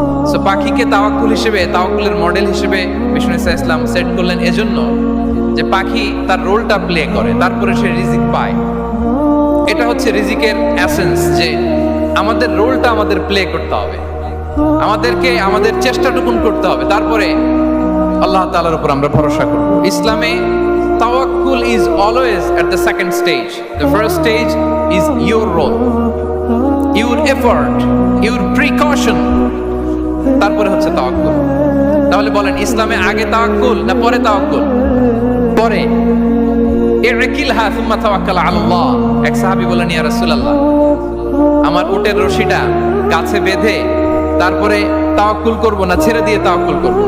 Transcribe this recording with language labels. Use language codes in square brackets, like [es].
[bn] So পাখিকে তাওয়াক্কুল হিসেবে, তাওয়াক্কুলের মডেল হিসেবে বিষ্ণু ইসা ইসলাম সেট করলেন এজন্য যে পাখি তার রোলটা প্লে করে, তারপরে সে রিজিক পায়। এটা হচ্ছে রিজিকের এসেন্স, যে আমাদের রোলটা আমাদের প্লে করতে হবে, আমাদেরকে আমাদের চেষ্টাটুকুন করতে হবে, তারপরে আল্লাহ তাআলার উপর আমরা ভরসা করব। ইসলামে [en] tawakkul is always at the second stage. The first stage is your role, your effort, your precaution. [bn] তারপরে হচ্ছে তাওয়াক্কুল। তাহলে বলেন ইসলামে আগে তাওয়াক্কুল না পরে তাওয়াক্কুল? পরে। [ar] ইরকিলহা সুম্মা তাওয়াক্কাল আলাল্লাহ। [bn] এক সাহাবী বলেন, ইয়া রাসূলুল্লাহ, আমার উটের রশিটা গাছে বেঁধে তারপরে তাওয়াক্কুল করব না ছেড়ে দিয়ে তাওয়াক্কুল করব?